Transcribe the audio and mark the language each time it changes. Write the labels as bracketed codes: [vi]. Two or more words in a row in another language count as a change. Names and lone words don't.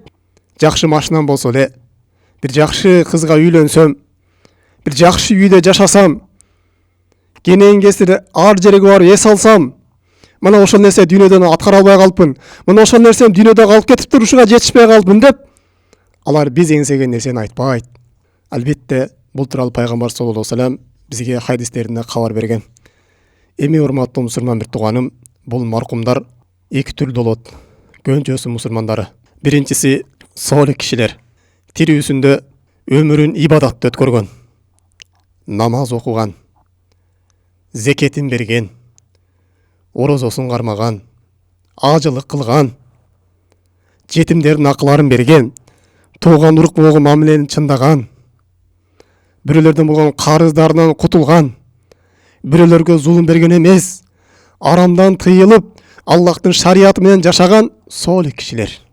[ky] Жакшы машинам болсо эле, бир жакшы кызга үйлөнсөм, бир жакшы үйдө жашасам, кенен кесир ар жерге барып эс алсам, мына ошол нерсе дүйнөдөн аткара албай калыпмын, мына ошол нерсем дүйнөдө калып кетиптир, ушуга жетишпей калыпмын деп, алар биз эңсеген нерсени айтпайт. Албетте бул тууралуу пайгамбар [ar] صلى الله عليه وسلم [ky] бизге хадистеринде кабар берген. Эми урматтуу мусулман бир тууганым, бул маркумдар эки түрдүү болот. Көнчөсү мусулмандары. Биринчиси солих кишилер. Тирүүсүндө өмүрүн ибадатта өткөргөн, намаз окуган, зекетин берген, орозосун кармаган, ажылык кылган, жетимдердин акыларын берген, тууган урук болгон мамилени чындаган, бирөөлөрдөн болгон карыздарынан кутулган, бирөөлөргө зулум берген эмес, арамдан тыйылып, Аллахтын шариаты менен жашаган солих кишилер.